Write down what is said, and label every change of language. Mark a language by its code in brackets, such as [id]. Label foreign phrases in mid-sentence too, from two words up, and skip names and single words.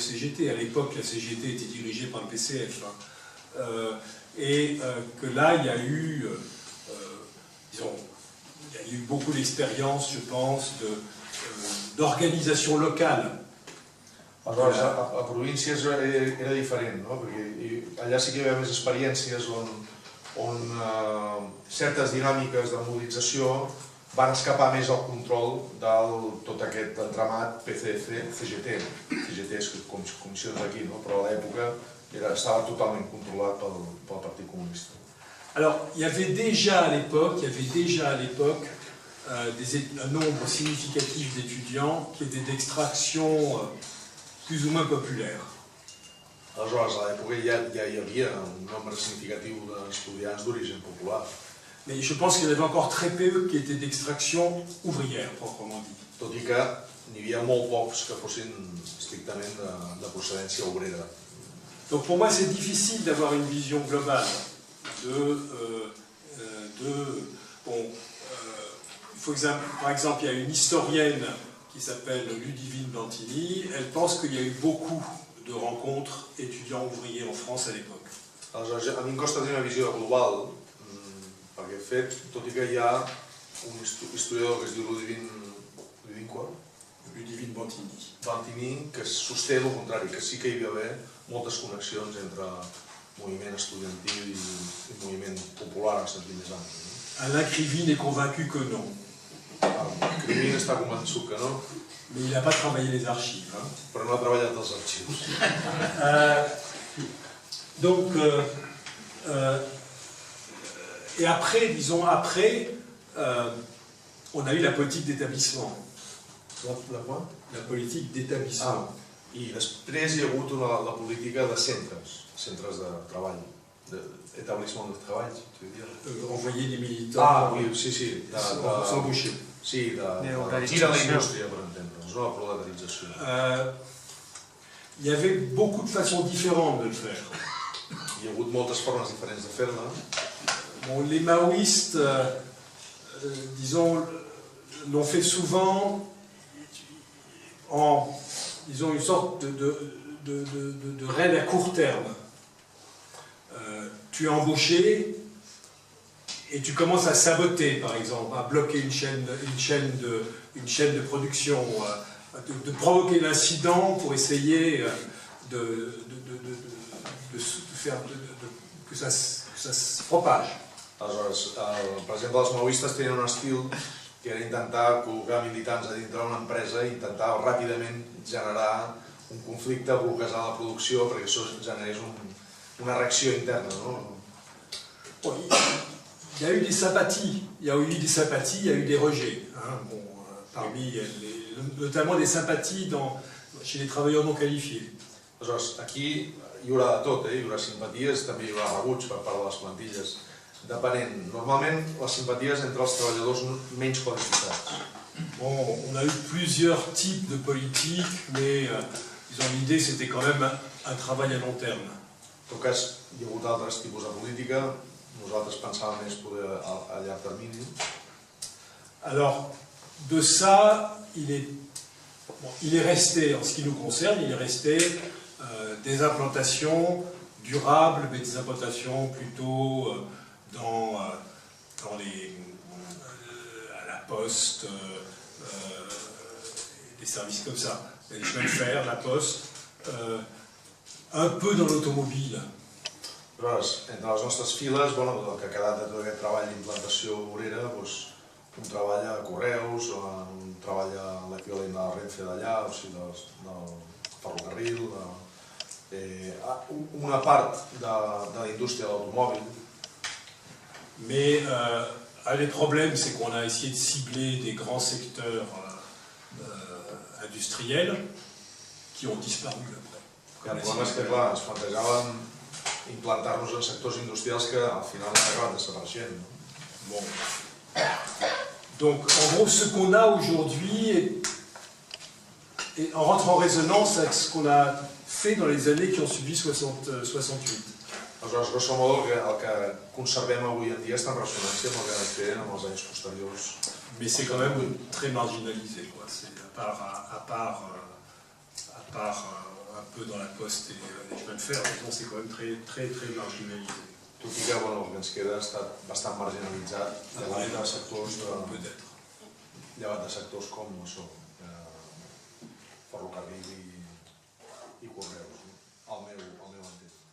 [fr] À l'époque, la CGT était dirigée par le PCF. Et que là, il y a eu, disons, il y a eu beaucoup d'expériences, je pense, d'organisation locale. [ca] Aleshores, a províncies era diferent, no? Perquè allà sí que hi havia més experiències on certes dinàmiques de mobilització van escapar més al control de tot aquest entramat PCF-CGT. CGT és comissions d'aquí, no? Però a l'època estava totalment controlat pel Partit Comunista. [fr] Alors, il y avait déjà à l'époque un nombre significatif d'étudiants qui étaient d'extraction plus ou moins populaire. [ca] Aleshores, a l'època ja hi havia un nombre significatiu d'estudiants d'origen popular. [fr] Mais je pense qu'il y en avait encore très peu qui étaient d'extraction ouvrière, proprement dit. [ca] Tot i que n'hi havia molt pocs que fossin estrictament de procedència obrera. [fr] Donc pour moi, c'est difficile d'avoir une vision globale par exemple, il y a une historienne qui s'appelle Ludivine Bantini, elle pense qu'il y a eu beaucoup de rencontres étudiants ouvriers en France à l'époque. [ca] Aleshores, a mi em costa tenir una visió global, perquè de fet, tot i que hi ha un historiador que es diu Ludivine Bantini, que sosté el contrari, que sí que hi va haver moltes connexions entre moviment estudiantil i moviment popular en sentit més ampli. [fr] Alain Krivine est convaincu que non. [ca] Krivine està convençut que no. [fr] Mais il n'a pas travaillé les archives. [ca] Però no ha treballat els arxius. [fr] Donc, et après, disons, on a eu la politique d'établissement. La politique d'établissement. [ca] I després hi ha hagut la política de centres de treball, d'établissement de treball, [fr] tu veux dire. Envoyer des militants. Ah, oui, [ca] sí. [fr] S'embaucher. [ca] Sí, de gira a la indústria, per entendre'ns, no la proletarització. [fr] Il y avait beaucoup de façons différentes de le faire. [ca] Hi ha hagut moltes formes diferents de fer-la. [fr] Bon, les maoïstes, disons, l'ont fait souvent en, disons, une sorte de raid à court terme. Tu es embauché et tu commences à saboter, par exemple, à bloquer une chaîne de production, de provoquer l'incident pour essayer de faire que ça se propage. [ca] Aleshores, per exemple, els maoistes tenien un estil que era intentar col·locar militants a dintre d'una empresa i intentar ràpidament generar un conflicte, bloquejar la producció perquè això generés una reacció interna. No? [fr] il y a eu des sympathies, il y a eu des rejets, hein, bon, notamment des sympathies chez les travailleurs non qualifiés. [ca] Aleshores, aquí hi haurà de tot, hi haurà simpaties, també hi haurà rebuig per part de les plantilles, depenent. Normalment, les simpaties entre els treballadors menys qualificats. [fr] Bon, on a eu plusieurs types de politiques, mais l'idée c'était quand même un travail à long terme. [ca] En tot cas, hi ha hagut altres tipus de política, nosaltres pensàvem més poder a llarg termini. [fr] Alors, de ça, il est resté, en ce qui nous concerne, il est resté des implantations durables, mais des implantations plutôt à la poste, des services comme ça, les chemins de fer, la poste, un peu dans l'automobile. [ca] Aleshores, entre les nostres files, bueno, el que ha quedat de tot aquest treball d'implantació obrera, doncs, un treball a Correus, un treball a l'equivalent de la Renfe d'allà, o sigui, del ferrocarril, una part de la indústria de l'automòbil. [fr] Mais un des problèmes, c'est qu'on a essayé de cibler des grands secteurs industriels qui ont disparu après. [ca] El problema és que, clar, ens plantejàvem implantar-nos en sectors industrials que al final han acabat desapareixent. [fr] Bon. Donc, en gros, ce qu'on a aujourd'hui en rentre en résonance avec ce qu'on a fait dans les années qui ont suivi 68. [ca] Aleshores, grosso modo, el que conservem avui en dia està en ressonància amb el que vam fer en els anys posteriors. [fr] Mais c'est quand même très marginalisé, quoi. À part un peu dans la poste et les chemins de fer, c'est quand même très marginalisé. [ca] Tot i que el que ens queda ha estat bastant marginalitzat, llevat de sectors com això, ferrocarril i correus, al meu entendre.